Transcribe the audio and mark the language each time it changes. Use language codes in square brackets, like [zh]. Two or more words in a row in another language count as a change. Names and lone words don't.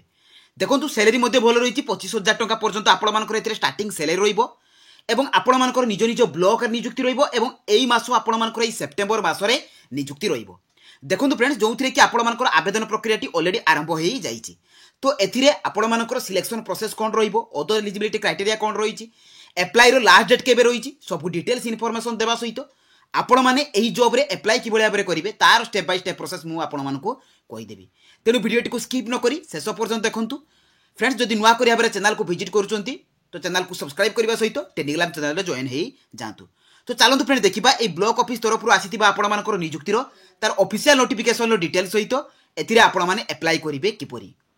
[or] ଦେଖନ୍ତୁ ସାଲାରି ମଧ୍ୟ ଭଲ ରହିଛି 25,000 ଟଙ୍କା ପର୍ଯ୍ୟନ୍ତ ଆପଣ ମାନଙ୍କର ଏଥିରେ [en] starting salary [or] ରହିବ ଏବଂ ଆପଣ ମାନଙ୍କର ନିଜ ନିଜ ବ୍ଲକ ରେ ନିଯୁକ୍ତି ରହିବ ଏବଂ ଏଇ ମାସ ଆପଣ ମାନଙ୍କର ଏଇ ସେପ୍ଟେମ୍ବର ମାସରେ ନିଯୁକ୍ତି ରହିବ। ଦେଖନ୍ତୁ ଫ୍ରେଣ୍ଡସ ଯେଉଁଥିରେ କି ଆପଣ ମାନଙ୍କର ଆବେଦନ ପ୍ରକ୍ରିୟାଟି ଅଲରେଡି ଆରମ୍ଭ ହୋଇ ଯାଇଛି। ତ ଏଥିରେ ଆପଣ ମାନଙ୍କର [en] selection process [or] କଣ ରହିବ, [en] other eligibility criteria [or] କଣ ରହିଛି, ଅପ୍ଲାଇ ର [en] last date [or] କେବେ ରହିଛି, ସବୁ [en] details information [or] ଦେବା ସହିତ ଆପଣ ମାନେ ଏହି ଜବ ରେ ଅପ୍ଲାଇ କି ଭଳି କରିବେ ତାର [en] step by step process [or] ମୁଁ ଆପଣ ମାନଙ୍କୁ କହି ଦେବି। ତେଣୁ ଭିଡିଓଟି କୁ ସ୍କିପ ନ କରି ଶେଷ ପର୍ଯ୍ୟନ୍ତ ଦେଖନ୍ତୁ। ଫ୍ରେଣ୍ଡସ ଯଦି ନୂଆ କରି ଆମ ଚ୍ୟାନେଲ କୁ ଭିଜିଟ କରୁଛନ୍ତି ତ ଚ୍ୟାନେଲ କୁ ସବସ୍କ୍ରାଇବ କରିବା ସହିତ ଟେଲିଗ୍ରାମ ଚ୍ୟାନେଲ ରେ ଜଏନ ହୋଇ ଯାଆନ୍ତୁ। ତ ଚାଲନ୍ତୁ ଫ୍ରେଣ୍ଡ ଦେଖିବା ଏ [en] block office [or] ତରଫ ରୁ ଆସିଥିବା ଆପଣ ମାନଙ୍କର ନିଯୁକ୍ତିର ତାର [en] official notification [or] ର ଡିଟେଲସ ସହିତ ଏଥିରେ ଆପଣ ମାନେ ଅପ୍ଲାଇ କରିବେ କିପରି।